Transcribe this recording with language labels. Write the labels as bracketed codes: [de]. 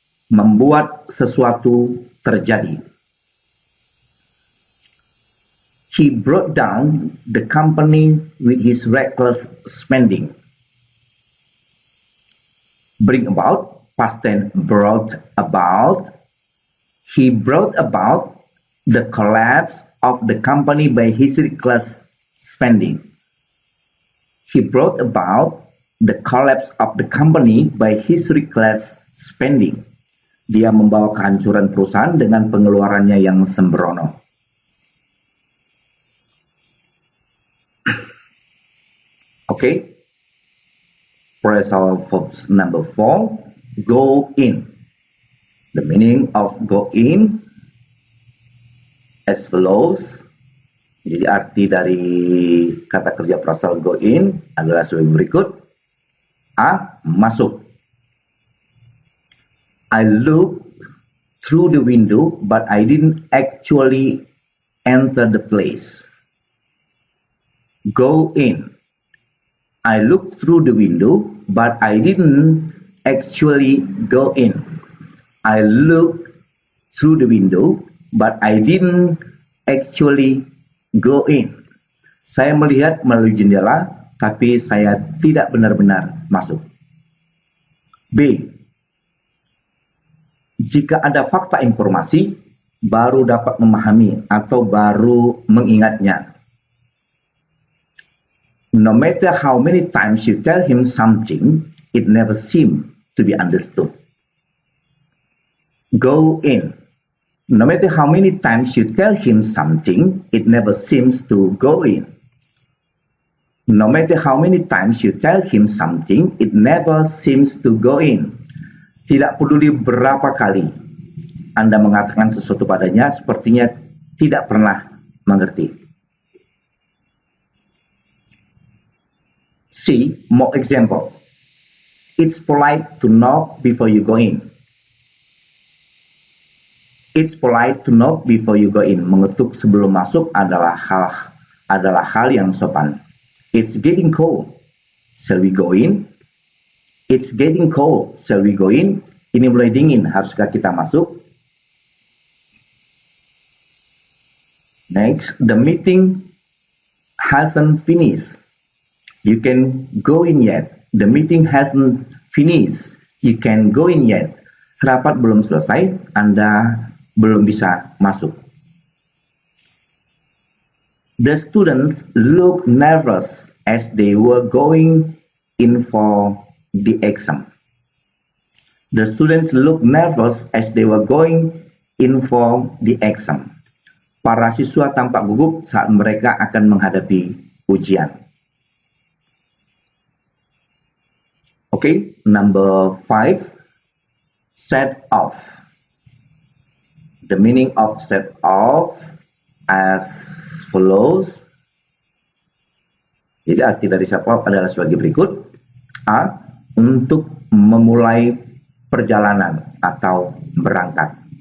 [id] Membuat sesuatu terjadi. [en] He brought down the company with his reckless spending. Bring about, past tense, brought about. He brought about the collapse of the company by his reckless spending. He brought about the collapse of the company by his reckless spending. [id] Dia membawa kehancuran perusahaan dengan pengeluarannya yang sembrono. [en] Okay. Phrasal verb number 4, go in. The meaning of go in as follows. [id] Jadi arti dari kata kerja phrasal go in adalah sebagai berikut. A. Masuk. [en] I looked through the window, but I didn't actually enter the place. Go in. I looked through the window, but I didn't actually go in. I looked through the window, but I didn't actually go in. [id] Saya melihat melalui jendela, tapi saya tidak benar-benar masuk. B. Jika ada fakta informasi, baru dapat memahami atau baru mengingatnya. [en] No matter how many times you tell him something, it never seems to be understood. Go in. No matter how many times you tell him something, it never seems to go in. No matter how many times you tell him something, it never seems to go in. [id] Tidak peduli berapa kali Anda mengatakan sesuatu padanya, sepertinya tidak pernah mengerti. [en] C. More example. It's polite to knock before you go in. It's polite to knock before you go in. [id] Mengetuk sebelum masuk adalah hal yang sopan. [en] It's getting cold. Shall we go in? It's getting cold. Shall we go in? [id] Ini mulai dingin. Haruskah kita masuk? [en] Next, the meeting hasn't finished. You can go in yet. The meeting hasn't finished. You can go in yet. [id] Rapat belum selesai. Anda belum bisa masuk. [en] The students looked nervous as they were going in for the exam. The students looked nervous as they were going in for the exam. [id] Para siswa tampak gugup saat mereka akan menghadapi ujian. [en] Okay, number 5, set off. The meaning of set off as follows. [id] Jadi arti dari set off adalah sebagai berikut. A. Untuk memulai perjalanan atau berangkat.